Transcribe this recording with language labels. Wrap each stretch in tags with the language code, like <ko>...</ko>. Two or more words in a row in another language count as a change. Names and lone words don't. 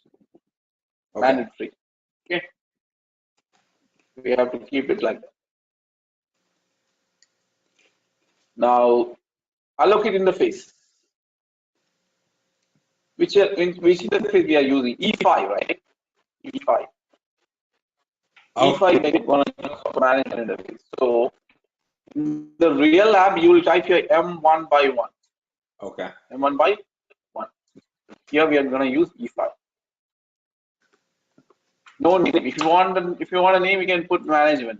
<en>Okay. mandatory. Okay, we have to keep it like that. Now allocate interface. Which interface we are using? E5, right? E5. Okay. E5 is one of the management interface. So in the real lab, you will type here M1 by 1. Okay. M1 by 1. Here we are going to use E5. No name. If you want a name, you can put management.</en>